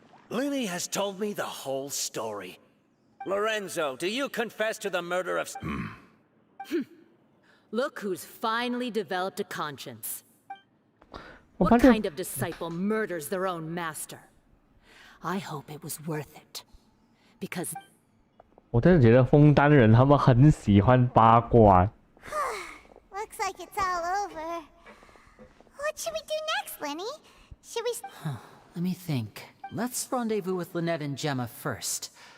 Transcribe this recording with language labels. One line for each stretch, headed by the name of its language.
English: Lyney has told me the whole story. Lorenzo, do you confess to the murder of... Look who's finally developed a conscience. What kind of disciple murders their own master? I hope it was worth it. Because...
Chinese: 我真的觉得枫丹人他们很喜欢八卦。
English: Looks like it's all over. What should we do next, Lyney? Should we... Let me think. Let's rendezvous with Lynette and Gemma first.